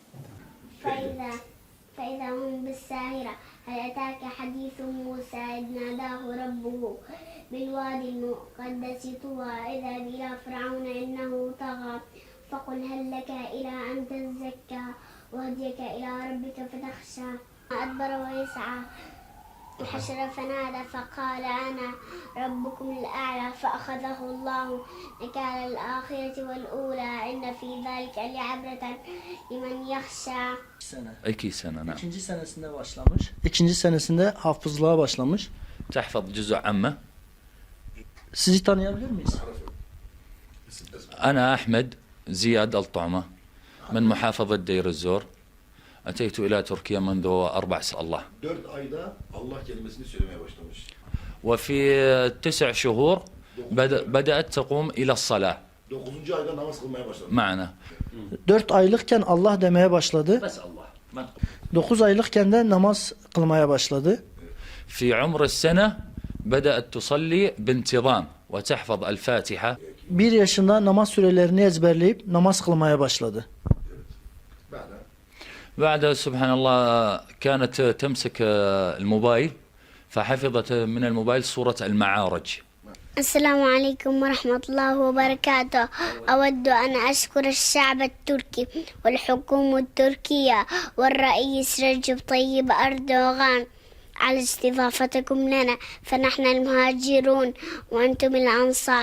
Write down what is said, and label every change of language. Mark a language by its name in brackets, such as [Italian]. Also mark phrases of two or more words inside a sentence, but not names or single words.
[Arabic] فإذا هم بالساهرة هل أتاك حديث موسى إذ ناداه ربه بالوادي المقدس طوى اذهب إلى فرعون إنه طغى فقل هل لك إلى أن تزكى وهديك إلى ربك فتخشى. أدبر ويسعى وحشر فنادى فقال أنا ربكم الأعلى فأخذه الله نكال الآخرة والأولى إن في ذلك لعبرة لمن يخشى. [Turkish] 2 sene. نعم. İkinci senesinde başlamış. İkinci senesinde hafızlığa başlamış. [Arabic] تحفظ جزء عامة. [Turkish] Sizi tanıyabilir miyiz? [Arabic] أنا أحمد زياد الطعمة من محافظة دير الزور. أتيت إلى تركيا منذ 4 سنوات. الله. [Turkish] 4 ayda Allah kelimesini söylemeye başlamış. [Arabic] وفي 9 شهور بدأت تقوم إلى الصلاة. [Turkish] 9. ayda namaz kılmaya başladı. [Arabic] معنا. [Turkish] 4 aylıkken Allah demeye başladı. [Arabic] بس الله. [Turkish] 9 aylıkken de namaz kılmaya başladı. [Arabic] في عمر السنة بدأت تصلي بانتظام وتحفظ الفاتحة. [Turkish] 1 yaşında namaz sürelerini ezberleyip namaz kılmaya başladı. [Arabic] بعد سبحان الله كانت تمسك الموبايل فحفظت من الموبايل سورة المعارج. السلام عليكم ورحمة الله وبركاته. أود أن أشكر الشعب التركي والحكومة التركية والرئيس رجب طيب أردوغان على استضافتكم لنا، فنحن المهاجرون وأنتم الأنصار.